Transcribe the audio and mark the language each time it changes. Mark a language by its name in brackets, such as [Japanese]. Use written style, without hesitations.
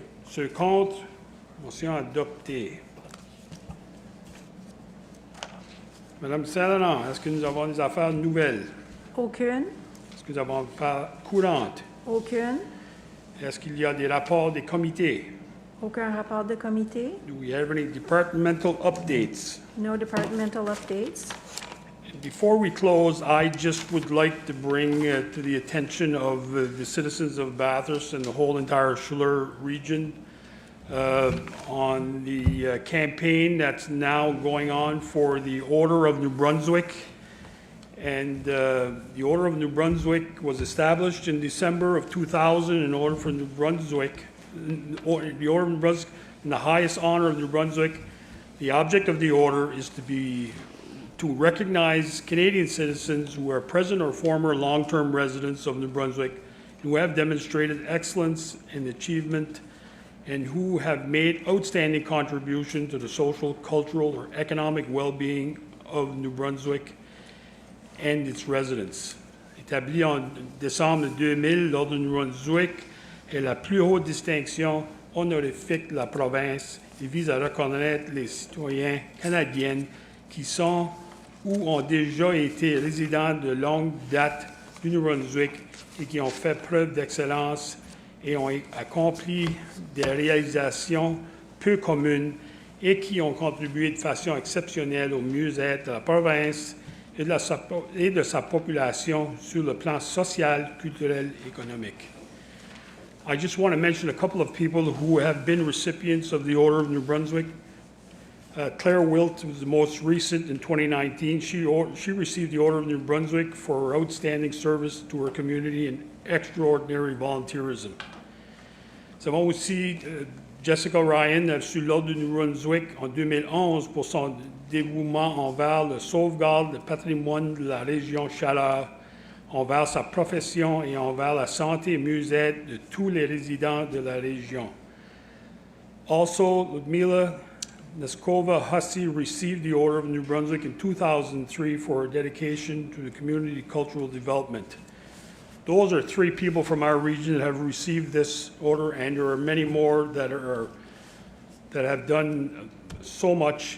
[French] Ceux contre, motion adoptée. Madame Saint-Laurent, est-ce que nous avons des affaires nouvelles? Aucune. Est-ce que nous avons des affaires courantes? Aucune. Est-ce qu'il y a des rapports des comités? Aucun rapport de comité. [English] Do we have any departmental updates? No departmental updates. Before we close, I just would like to bring to the attention of the citizens of Bathurst and the whole entire Schiller region on the campaign that's now going on for the Order of New Brunswick. And the Order of New Brunswick was established in December of 2000 in order for New Brunswick, the Order of New Brunswick, in the highest honor of New Brunswick. The object of the order is to recognize Canadian citizens who are present or former long-term residents of New Brunswick who have demonstrated excellence in achievement and who have made outstanding contribution to the social, cultural, or economic well-being of New Brunswick and its residents. [French] Établi en décembre 2000, l'Ordre de New Brunswick est la plus haute distinction honorifique de la province et vise à reconnaître les citoyens canadiens qui sont ou ont déjà été résidents de longue date du New Brunswick et qui ont fait preuve d'excellence et ont accompli des réalisations peu communes et qui ont contribué de façon exceptionnelle au mieux-être de la province et de sa population sur le plan social, culturel et économique. [English] I just want to mention a couple of people who have been recipients of the Order of New Brunswick. Claire Wilt was the most recent in 2019. She received the Order of New Brunswick for her outstanding service to her community and extraordinary volunteerism. [French] Nous avons aussi Jessica Ryan a reçu l'Ordre du Nouveau-Brunswick en 2011 pour son dévouement envers la sauvegarde du patrimoine de la région Chaleur, envers sa profession et envers la santé et mieux-être de tous les résidents de la région. [English] Also, Ludmila Neskova Hussey received the Order of New Brunswick in 2003 for her dedication to the community cultural development. Those are 3 people from our region that have received this order, and there are many more that have done so much.